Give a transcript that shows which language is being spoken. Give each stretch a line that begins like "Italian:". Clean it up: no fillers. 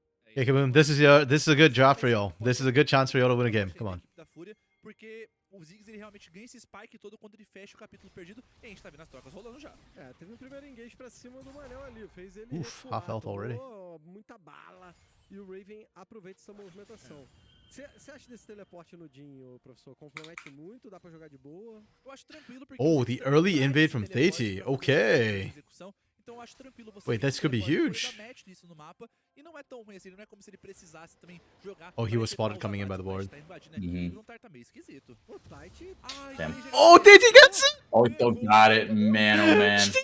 English: Okay, KBM, this is a good draft for y'all. This is a good chance for y'all to win a game. Come on.
Portuguese: Porque o Ziggs ele realmente ganha esse spike todo quando ele fecha o capítulo perdido e a gente tá vendo as trocas rolando já. Teve um primeiro engage pra cima do Manel ali, fez ele
English: Oof, half health already.
Portuguese: Muita bala e o Raven aproveita essa movimentação. Você acha desse teleporte no Jhin, professor? Compromete muito? Dá pra jogar de boa? Eu acho tranquilo porque
English: Oh, the early invade from Theti. Okay.
Portuguese: Então eu acho tranquilo você.
English: Wait, this could be huge.
Portuguese: No mapa, e não é tão ruim assim, não é como se ele precisasse também jogar.
English: Oh, he was spotted coming in by the board.
Portuguese: Tá meio esquisito.
English: Damn. Oh, Theti gets it! Oh, still got it, man, oh man.